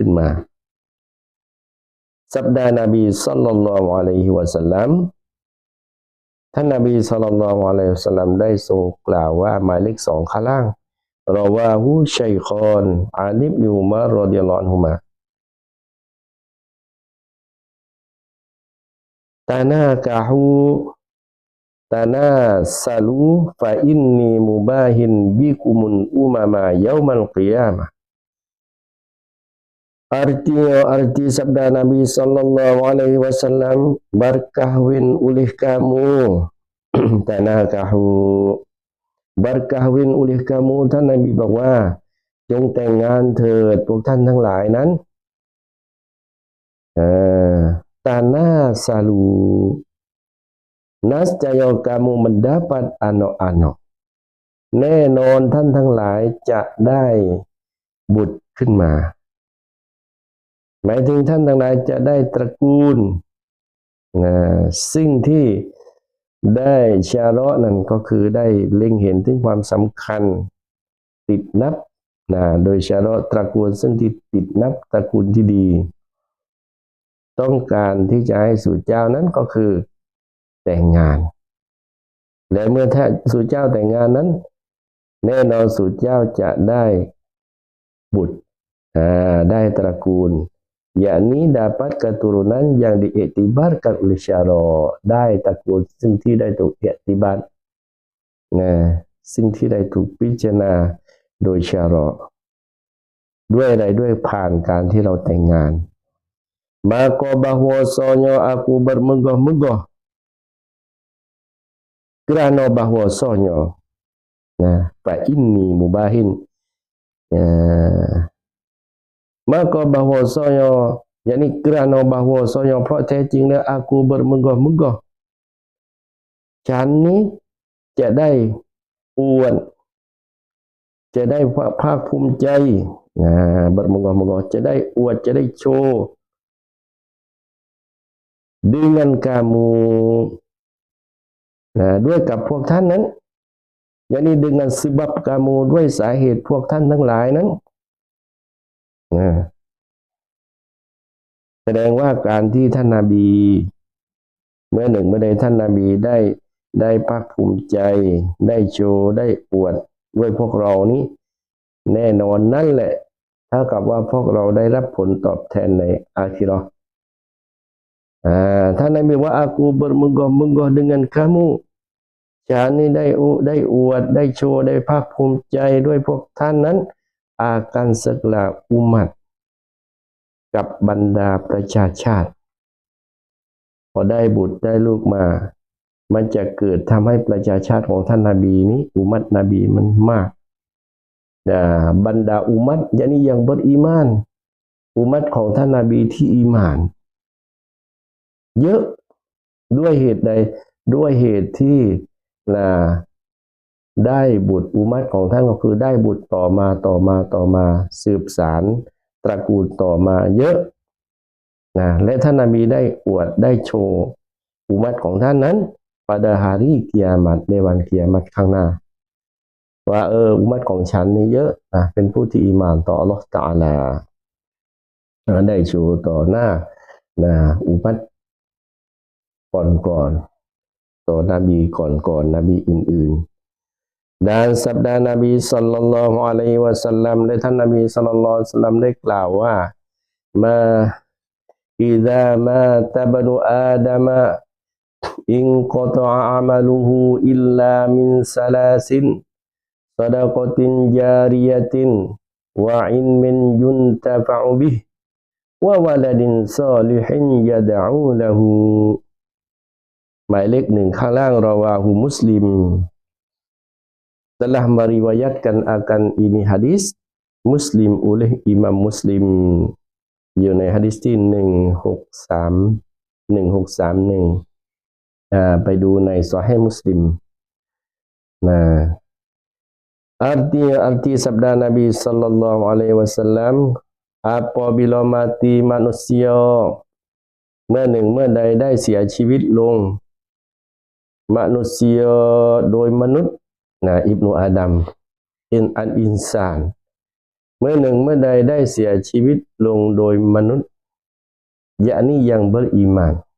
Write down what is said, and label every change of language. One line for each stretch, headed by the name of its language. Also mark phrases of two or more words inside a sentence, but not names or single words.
Thai: นมาสัปดาห์นบี
Arabic: صلى الله عليه وسلم
Thai: ท่านนบี
Arabic: صلى الله عليه وسلم
Thai: ได้ทรงกล่าวว่าหมายเลข2ข้างล่าง
Arabic: رواه الشيخان عن ابن عمر رضي الله عنهما تناكحوا تناسلوا فإني مباه بكم الأمم يوم القيامة
Malay: arti sabda Nabi
Arabic: صلى الله عليه وسلم
Malay: berkahwin oleh kamu tanakahu berkahwin oleh kamu
Thai: ท่านนบีบอกว่าจงแต่งงานเถิดพวกท่านทั้งหลายนั้น tanasalu
Malay: nascaya kamu mendapat anak-anak
Thai: แน่นอนท่านทั้งหลายจะได้บุตรขึ้นมาหมายถึงท่านทั้งหลายจะได้ตระกู ลสิ่งที่ได้ชาเราะห์นั่นก็คือได้เล็งเห็นถึงความสำคัญติดนับโดยชาเราะห์ตระกูลซึ่งที่ ติดนับตระกูลที่ดีต้องการที่จะให้สู่เจ้านั้นก็คือแต่งงานและ เมื่อท่านสู่เจ้าแต่งงานนั้นแน่นอนสู่เจ้าจะได้บุตรได้ตระกูล
Malay: yakni dapat keturunan yang diiktibarkan oleh syara'
Thai: ได้ตระกูลซึ่งที่ได้ถูกอิติบัรซึ่งที่ได้ถูกพิจารณาโดยชาเราะห์ด้วยอะไรด้วยผ่านการที่เราแต่งงาน
Malay: maka bahwasanya aku bermegah-megah kerana bahwasanya
Arabic: فإني مباه
Malay: maka bahwasanya yakni kerana bahwasanya
Thai: เพราะแท้จริงแล้ว
Malay: aku bermegah-megah
Thai: ฉันนี้จะได้อวดจะได้ภาคภูมิใจ
Malay: bermegah-megah
Thai: จะได้อวดจะได้โชว์
Malay: dengan kamu
Thai: ด้วยกับพวกท่านนั้น
Malay: yakni dengan sebab kamu
Thai: ด้วยสาเหตุพวกท่านทั้งหลายนั้น แสดงว่าการที่ท่านนบีเมื่อหนึ่งเมื่อใดท่านนบีได้ภาคภูมิใจได้โชว์ได้อวดด้วยพวกเรานี้แน่นอนนั่นแหละเท่ากับว่าพวกเราได้รับผลตอบแทนในอาคิเราะห์ ท่านนบีว่า
Malay: aku bermegah-megah dengan kamu
Thai: ฉันนี่ได้อวดได้โชว์ได้ภาคภูมิใจด้วย พวกท่านนั้น
Malay: akan segala umat
Thai: กับบรรดาประชาชาติพอได้บุตรได้ลูกมามันจะเกิดทำให้ประชาชาติของท่านนบีนี้อุมัตนบีมันมากบรรดาอุมัต
Malay: yakni yang beriman
Thai: อุมัตของท่านนบีที่อีหม่านเยอะด้วยเหตุใดด้วยเหตุที่ ได้บุตรอุมัตของท่านก็คือได้บุตรต่อมาสืบสารตระกูลต่อมาเยอะและท่านนบีได้อวดได้โชว์อุมัตของท่านนั้น
Malay: pada hari kiamat
Thai: ในวันกิยามัตข้างหน้าว่าอุมัตของฉันนี่เยอะเป็นผู้ที่อีหม่านต่ออัลเลาะห์ตะอาลาได้โชว์ต่อหน้าอุมัต ก่อนต่อนบีก่อนนบีอื่นๆ
Malay: dan sabda Nabi sallallahu
Arabic: عليه وسلم
Thai: และท่านนบี
Arabic: صلى الله عليه وسلم
Thai: ได้กล่าวว่ามา
Arabic: إذا مات بنو آدم انقطع عمله إلا من ثلاث صدقة جارية وعلم ينتفع به وولد صالح يدعو له
Thai: หมายเลข1ข้างล่าง
Arabic: رواه مسلم
Malay: telah meriwayatkan akan ini hadis Muslim oleh Imam Muslim
Thai: อยู่ในหะดีษที่1631ไปดูในซอฮีฮ์มุสลิม
Malay: arti sabda Nabi
Arabic: صلى الله عليه وسلم
Malay: apabila mati manusia
Thai: เมื่อใดได้เสียชีวิตลง
Malay: manusia
Thai: โดยมนุษย์อิบนุอาดัมอันอินซานเมื่อใดได้เสียชีวิตลงโดยมนุษย์
Malay: yakni yang beriman